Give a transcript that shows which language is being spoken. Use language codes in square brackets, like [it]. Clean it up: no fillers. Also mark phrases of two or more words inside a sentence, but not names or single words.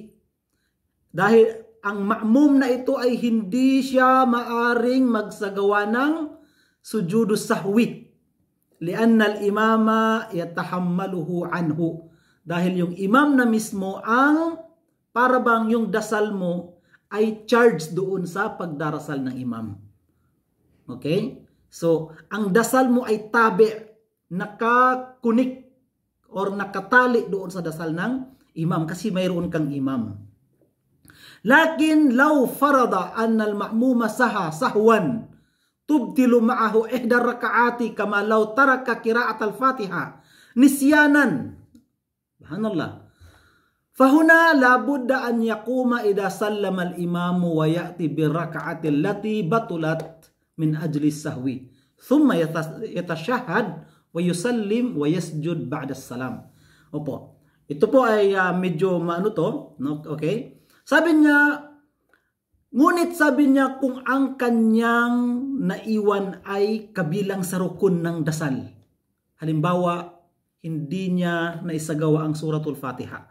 [tl] Dahil ang ma'mum na ito ay hindi siya maaring magsagawa ng sujudu sahwi. [ar] لأن الإمام يتحمله عنه. [tl] Dahil yung imam na mismo ang parabang yung dasal mo ay charged doon sa pagdarasal ng imam. Okay? So, ang dasal mo ay tabi, nakakunik or nakatali doon sa dasal ng imam kasi mayroon kang imam. [ar] لكن لو فرض أن المأموم سها تبطل معه إحدى الركعات كما لو ترك قراءة الفاتحة نسيانا. Subhanallah. فهنا لا بد أن يقوم إذا سلم الإمام ويأتي بالركعة التي بطلت من أجل السهو. ثم يتشهد ويسلم ويسجد بعد السلام. [tl] Opo. Ito po ay medyo maano to, no? Okay? Sabi niya, ngunit sabi niya kung ang kanyang naiwan ay kabilang sa rukun ng dasal. Halimbawa, hindi niya naisagawa ang suratul Fatiha.